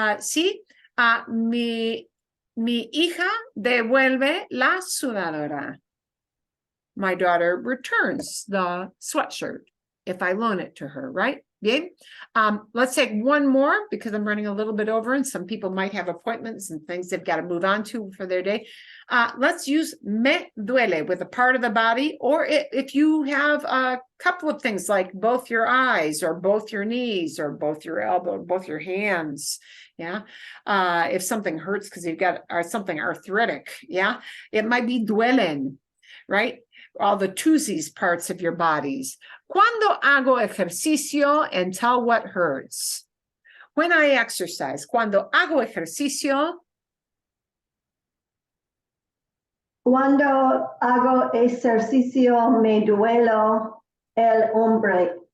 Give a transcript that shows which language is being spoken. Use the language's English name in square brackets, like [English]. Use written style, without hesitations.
[Spanish] Sí, mi hija devuelve la sudadora. [English] My daughter returns the sweatshirt if I loan it to her, right? [Spanish] Bien. [English] Let's take one more because I'm running a little bit over and some people might have appointments and things they've got to move on to for their day. Let's use me duele with a part of the body, or if you have a couple of things like both your eyes or both your knees or both your elbow, both your hands. Yeah. If something hurts because you've got something arthritic. Yeah. It might be duelen, right? All the twosies parts of your bodies. [Spanish] Cuando hago ejercicio [English] and tell what hurts. When I exercise, [Spanish] cuando hago ejercicio. Cuando hago ejercicio me duelo el hombro.